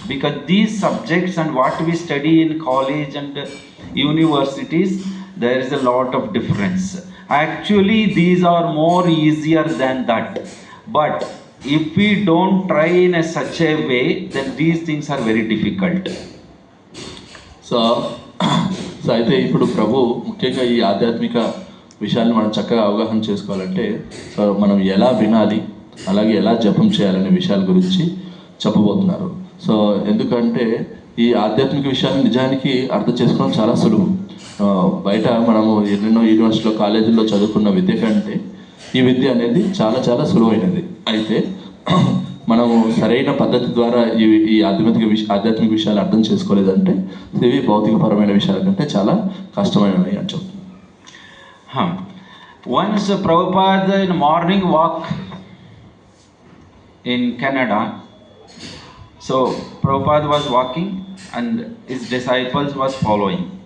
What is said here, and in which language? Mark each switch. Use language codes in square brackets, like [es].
[en] Because these subjects and what we study in college and universities, there is a lot of difference. Actually these are more easier than that, but if we don't try in such a way, then these things are very difficult. [te] So అయితే ఇప్పుడు ప్రభు ముఖ్యంగా ఈ ఆధ్యాత్మిక విషయాన్ని మనం చక్కగా అవగాహన చేసుకోవాలంటే సో మనం ఎలా వినాలి, అలాగే ఎలా జపం చేయాలనే విషయాల గురించి చెప్పబోతున్నారు. సో ఎందుకంటే ఈ ఆధ్యాత్మిక విషయాన్ని నిజానికి అర్థం చేసుకోవడం చాలా సులువు. బయట మనము ఎన్నెన్నో యూనివర్సిటీలో కాలేజీల్లో చదువుకున్న విద్య కంటే ఈ విద్య అనేది చాలా చాలా సులువైనది. అయితే మనము సరైన పద్ధతి ద్వారా ఈ ఆధ్యాత్మిక విషయాలు అర్థం చేసుకోలేదంటే ఇవి భౌతికపరమైన విషయాల కంటే చాలా కష్టమైనవి అని చెప్తున్నాను. [en] Once Prabhupada in morning walk in Canada, so Prabhupada was walking and his disciples was following.